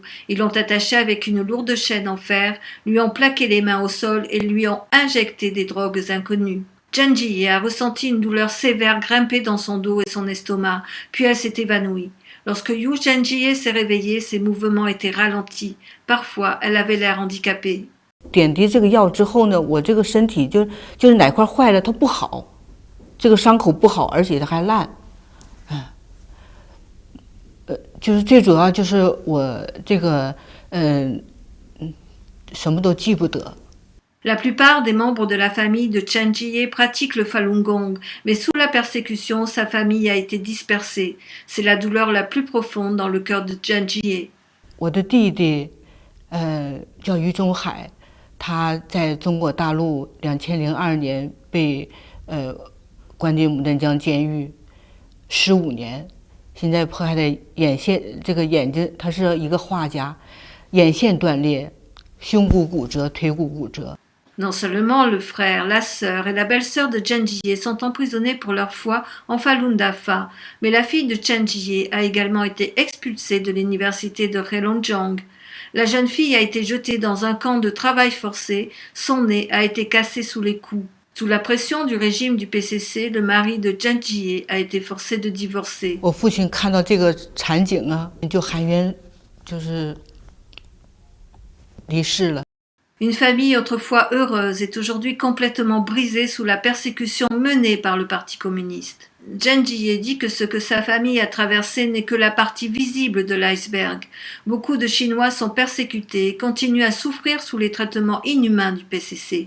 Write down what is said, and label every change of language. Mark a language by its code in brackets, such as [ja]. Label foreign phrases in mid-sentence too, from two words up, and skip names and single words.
[fr] Ils l'ont attaché avec une lourde chaîne en fer, lui ont plaqué les mains au sol et lui ont injecté des drogues inconnues. Chenjie a ressenti une douleur sévère grimper dans son dos et son estomac, puis elle s'est évanouie. Lorsque Yu Chenjie s'est réveillée, ses mouvements étaient ralentis. Parfois, elle avait l'air handicapée. [zh] 点滴这个药之后呢，我这个身体就是哪块坏了它不好。这个伤口不好，而且它还烂，就是最主要就是我这个什么都记不得。 [fr] La plupart des membres de la famille de Chenjie pratiquent le Falun Gong, mais sous la persécution, sa famille a été dispersée. C'est la douleur la plus profonde dans le cœur de Chenjie. [zh] 我的弟弟，叫于中海，他在中国大陆2002年被关进牡丹江监狱15年，现在迫害的眼线，这个眼睛，他是一个画家，眼线断裂，胸骨骨折，腿骨骨折。 [fr] Non seulement le frère, la sœur et la belle-sœur de Chenjie sont emprisonnés pour leur foi en Falun Dafa, mais la fille de Chenjie a également été expulsée de l'université de Heilongjiang. La jeune fille a été jetée dans un camp de travail forcé, son nez a été cassé sous les coups. Sous la pression du régime du PCC, le mari de Chenjie a été forcé de divorcer. [zh] 我父亲看到这个场景啊，就含冤，就是离世了。 [fr] Une famille autrefois heureuse est aujourd'hui complètement brisée sous la persécution menée par le Parti communiste. Chenjie dit que ce que sa famille a traversé n'est que la partie visible de l'iceberg. Beaucoup de Chinois sont persécutés et continuent à souffrir sous les traitements inhumains du PCC.